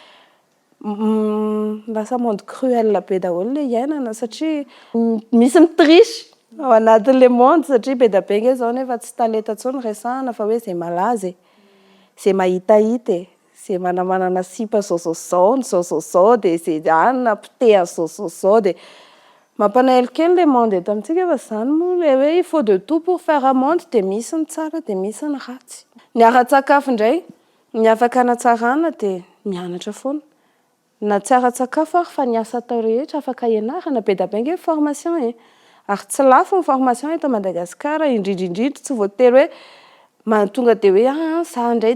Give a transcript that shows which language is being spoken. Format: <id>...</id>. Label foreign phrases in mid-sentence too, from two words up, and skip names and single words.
<mg>lasa</mg> <fr>monde cruel</fr> <mg>be daholo le iainana satria misy mitrisy ao anatin'le monde satria be da be nge zao nefa tsy talenta intsony resahana fa hoe izay malaza izay mahitahita izay manamanana sipa zao dia izay napitehany zao dia mampanaely kely le monde eto amintsika fa izany moa le hoe</mg> <fr>il faut de tout pour faire un monde</fr> <mg>dia misy ny tsara dia misy ny ratsy ny ara-tsakafo indray ny afaka hanatsarana dia mianatra foana na tsy ara-tsakafo ary fa ny asa atao rehetra afaka ianarana be da be nge formation ary tsy lafo ny formation eto Madagasikara indrindrindrindra tsy voatery hoe tonga dia hoe za indray</mg>